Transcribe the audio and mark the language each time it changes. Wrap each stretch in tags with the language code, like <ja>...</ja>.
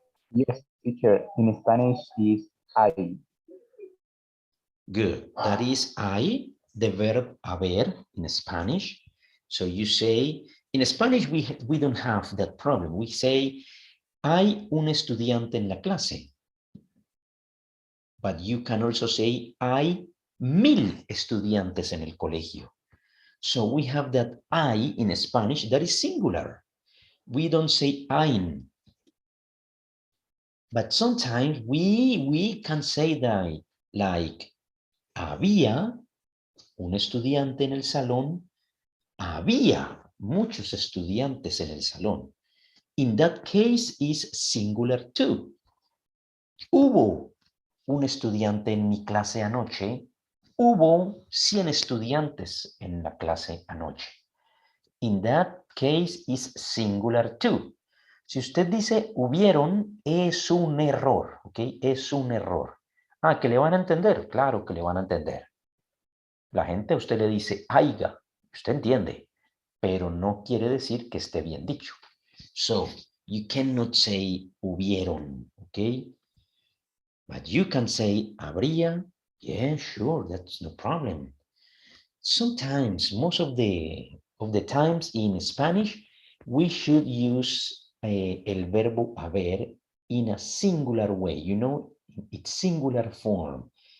<en>Yes, teacher. In Spanish is hay. Good. That is I, the verb haber in Spanish. So you say, in Spanish, we don't have that problem. We say,</en> <es>hay un estudiante en la clase.</es> <en>But you can also say,</en> <es>hay 1000 estudiantes en el colegio.</es> <en>So we have that I in Spanish that is singular. We don't say ein. But sometimes we can say that like</en> <es>había un estudiante en el salón,</es> <en>había muchos estudiantes en el salón. In that case is singular too.</en> <es>Hubo un estudiante en mi clase anoche, hubo 100 estudiantes en la clase anoche.</es> <en>In that case is singular too.</en> <es>Si usted dice hubieron, es un error, ¿ok? Es un error. Ah, ¿que le van a entender? Claro que le van a entender. La gente a usted le dice haiga, usted entiende, pero no quiere decir que esté bien dicho.</es> <en>So, you cannot say hubieron, ¿ok? But you can say habría. Yeah, sure, that's no problem. Sometimes, most of the times in Spanish, we should use</en> <es>el verbo haber</es> <en>in a singular way, you know, its singular form.</en>